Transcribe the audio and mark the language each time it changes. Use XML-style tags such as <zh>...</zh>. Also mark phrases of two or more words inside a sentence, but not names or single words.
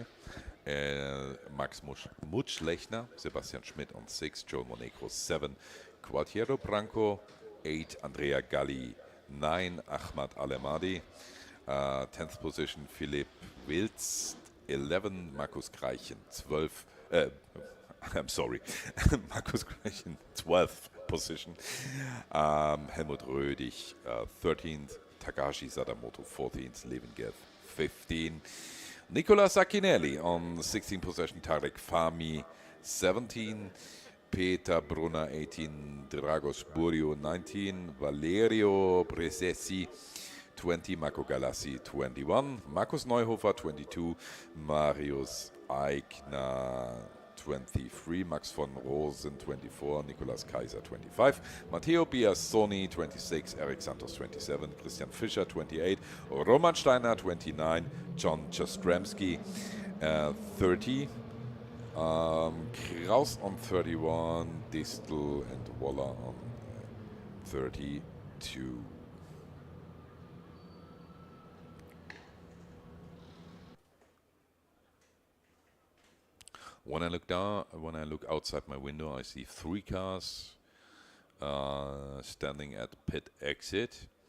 <en>Max Mutschlechner, Sebastian Schmidt on 6, Joe Monegro 7, Gualtiero Branco 8, Andrea Galli 9, Ahmad Alemadi 10th position, Philipp Wilz 11, Markus Greichen 12, I'm sorry, Markus Greichen 12th position, Helmut Rödig 13th, Takashi Sadamoto 14th, Levengev 15. Nicola Sacchinelli on 16th position, Tarek Fahmy 17, Peter Brunner 18, Dragos Burio 19, Valerio Bresessi 20, Marco Galassi 21, Markus Neuhofer 22, Marius Eigner 23, Max von Rosen 24, Nicolas Kaiser 25, Matteo Biasoni 26, Eric Santos 27, Christian Fischer 28, Roman Steiner 29, John Jastrzemski 30, Kraus on 31, Distel and Waller on 32. When I look outside my window, I see 3 cars standing at pit exit.</en>